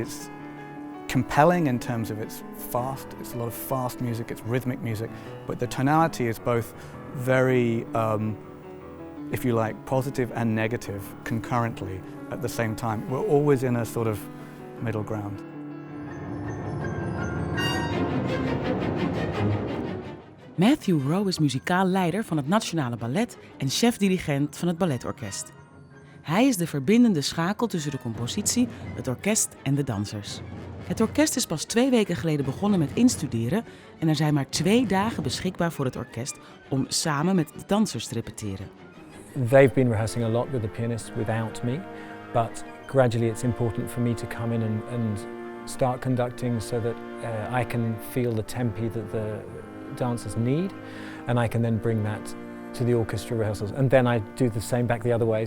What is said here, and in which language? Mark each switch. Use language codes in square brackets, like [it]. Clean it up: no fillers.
[en] It's compelling in terms of it's fast, it's a lot of fast music, it's rhythmic music, but the tonality is both very, if you like, positive and negative concurrently at the same time. We're always in a sort of middle ground. [nl] Matthew Rowe is muzikaal leider van het Nationale Ballet en chef-dirigent van het balletorkest. Hij is de verbindende schakel tussen de compositie, het orkest en de dansers. Het orkest is pas 2 weken geleden begonnen met instuderen en er zijn maar 2 dagen beschikbaar voor het orkest om samen met de dansers te repeteren. [en] They've been rehearsing a lot with the pianist without me, but gradually it's important for me to come in and start conducting so that I can feel the tempi that the dancers need, and I can then bring that to the orchestra rehearsals, and then I do the same back the other way.